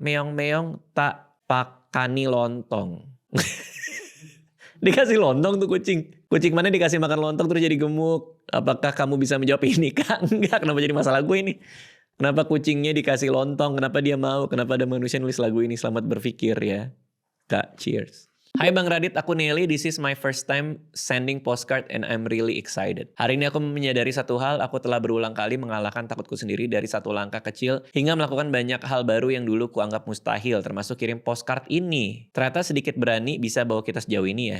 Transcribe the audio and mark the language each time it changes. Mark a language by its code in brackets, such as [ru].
[jv] Meong-meong tak pakani lontong. [id] Dikasih lontong tuh kucing. Kucing mana dikasih makan lontong terus jadi gemuk. Apakah kamu bisa menjawab ini Kak? Enggak, kenapa jadi masalah gue ini? Kenapa kucingnya dikasih lontong? Kenapa dia mau? Kenapa ada manusia nulis lagu ini? Selamat berpikir ya. Kak, cheers. Hai Bang Radit, aku Nelly. [en] This is my first time sending postcard and I'm really excited. [id] Hari ini aku menyadari satu hal, aku telah berulang kali mengalahkan takutku sendiri dari satu langkah kecil hingga melakukan banyak hal baru yang dulu kuanggap mustahil, termasuk kirim postcard ini. Ternyata sedikit berani bisa bawa kita sejauh ini ya.